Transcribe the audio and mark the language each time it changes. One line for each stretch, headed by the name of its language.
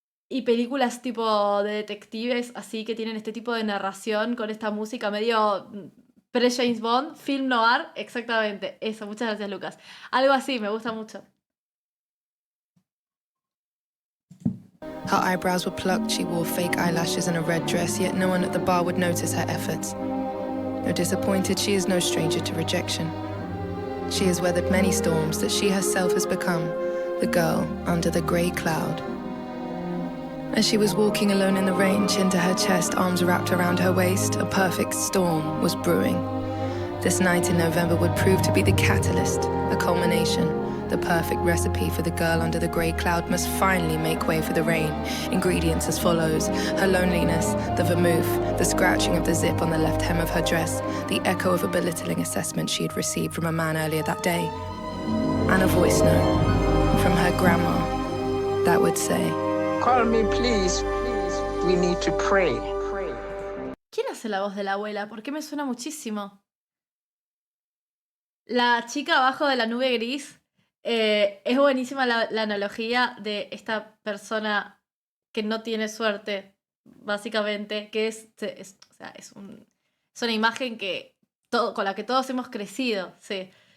Spanish: Y películas tipo de detectives, así que tienen este tipo de narración con esta música medio pre-James Bond, film noir, exactamente. Eso, muchas gracias, Lucas. Algo así, me gusta mucho.
English: Her eyebrows were plucked, she wore fake eyelashes and a red dress, yet no one at the bar would notice her efforts. Though disappointed, she is no stranger to rejection. She has weathered many storms that she herself has become the girl under the grey cloud. As she was walking alone in the rain, chin to her chest, arms wrapped around her waist, a perfect storm was brewing. This night in November would prove to be the catalyst, a culmination. The perfect recipe for the girl under the grey cloud must finally make way for the rain. Ingredients as follows: her loneliness, the vermouth, the scratching of the zip on the left hem of her dress, the echo of a belittling assessment she had received from a man earlier that day, and a voice note from her grandma that would say, "Call me, please. We need to pray."
Spanish: ¿Quién hace la voz de la abuela? ¿Por qué me suena muchísimo? La chica abajo de la nube gris. Es buenísima la analogía de esta persona que no tiene suerte, básicamente, que es una imagen con la que todos hemos crecido. Sí.